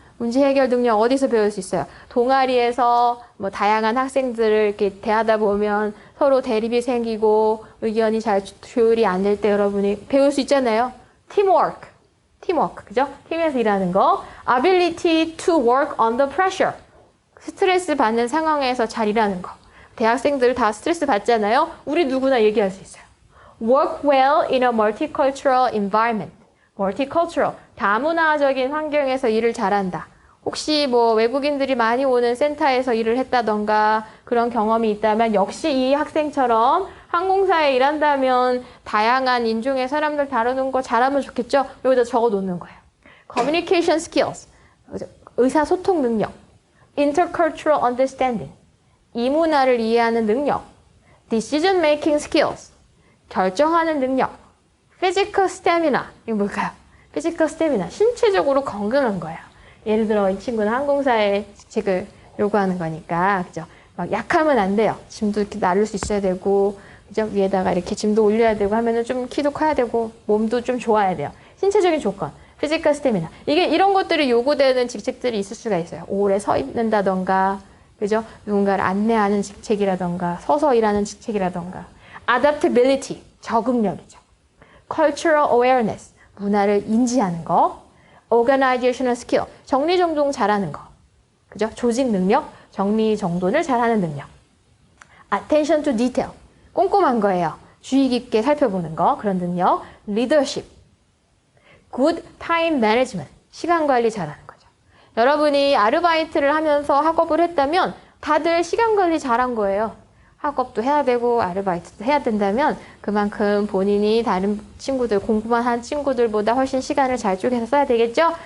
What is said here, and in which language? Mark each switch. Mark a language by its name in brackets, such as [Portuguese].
[Korean] 문제 해결 능력 어디서 배울 수 있어요? 동아리에서 뭐 다양한 학생들을 이렇게 대하다 보면 서로 대립이 생기고 의견이 잘 조율이 안 될 때 여러분이 배울 수 있잖아요. Teamwork. 팀워크, 그죠? 팀에서 일하는 거. [English] ability to work under pressure. [Korean] 스트레스 받는 상황에서 잘 일하는 거. 대학생들 다 스트레스 받잖아요. 우리 누구나 얘기할 수 있어요. [English] Work well in a multicultural environment. [Korean] multicultural, 다문화적인 환경에서 일을 잘한다. 혹시 뭐 외국인들이 많이 오는 센터에서 일을 했다던가 그런 경험이 있다면 역시 이 학생처럼 항공사에 일한다면 다양한 인종의 사람들 다루는 거 잘하면 좋겠죠? 여기다 적어 놓는 거예요. Communication skills, 의사소통 능력. Intercultural understanding, 이문화를 이해하는 능력. Decision making skills, 결정하는 능력. Physical stamina, 이거 뭘까요? Physical stamina, 신체적으로 건강한 거예요. 예를 들어 이 친구는 항공사에 직책을 요구하는 거니까, 그죠? 막 약하면 안 돼요. 짐도 이렇게 나를 수 있어야 되고, 그죠? 위에다가 이렇게 짐도 올려야 되고 하면은 좀 키도 커야 되고, 몸도 좀 좋아야 돼요. 신체적인 조건, 피지컬 스태미나. 이게 이런 것들이 요구되는 직책들이 있을 수가 있어요. 오래 서 있는다던가, 그죠? 누군가를 안내하는 직책이라던가, 서서 일하는 직책이라던가. adaptability, 적응력이죠. cultural awareness, 문화를 인지하는 거. organizational skill, 정리정돈 잘하는 거. 그죠? 조직 능력, 정리정돈을 잘하는 능력. attention to detail, 꼼꼼한 거예요. 주의 깊게 살펴보는 거, 그런 능력. leadership, [English] good time management, [Korean] 시간 관리 잘하는 거죠. 여러분이 아르바이트를 하면서 학업을 했다면 다들 시간 관리 잘한 거예요. 학업도 해야 되고 아르바이트도 해야 된다면 그만큼 본인이 다른 친구들, 공부만 한 친구들보다 훨씬 시간을 잘 쪼개서 써야 되겠죠?